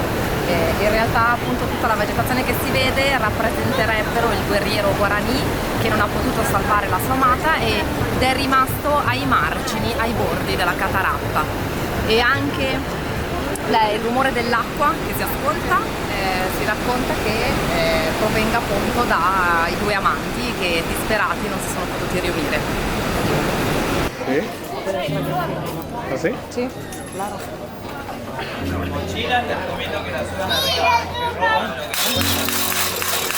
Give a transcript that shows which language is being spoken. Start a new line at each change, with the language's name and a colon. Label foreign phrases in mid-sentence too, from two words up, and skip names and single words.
Italian: In realtà appunto tutta la vegetazione che si vede rappresenterebbero il guerriero Guarani che non ha potuto salvare la sua amata ed è rimasto ai margini, ai bordi della cataratta. E anche il rumore dell'acqua che si ascolta si racconta che provenga appunto dai due amanti che disperati non si sono potuti riunire. Sì?
Spanish: ¿Así? Sì, claro. Mochila, te recomiendo que la suban arriba, que roban lo que...